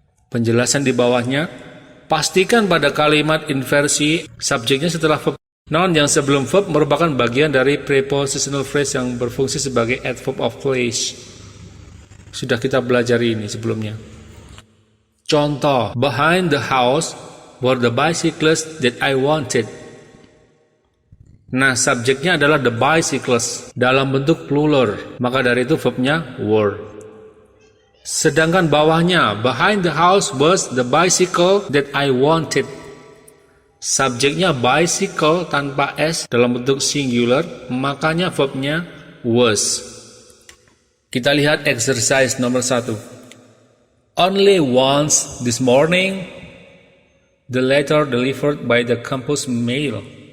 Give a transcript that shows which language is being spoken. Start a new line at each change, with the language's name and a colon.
Indonesian: Penjelasan di bawahnya, pastikan pada kalimat inversi subjeknya setelah verb. Noun yang sebelum verb merupakan bagian dari prepositional phrase yang berfungsi sebagai adverb of place. Sudah kita pelajari ini sebelumnya. Contoh,
English: behind the house were the bicycles that I wanted.
Indonesian: Nah, subjeknya adalah
English: the bicycles
Indonesian: dalam bentuk plural, maka dari itu verbnya were. Sedangkan bawahnya,
English: behind the house was the bicycle that I wanted.
Indonesian: Subjeknya bicycle tanpa s dalam bentuk singular, makanya verbnya was. Kita lihat exercise nomor 1.
English: Only once this morning, the letter delivered by the campus mail.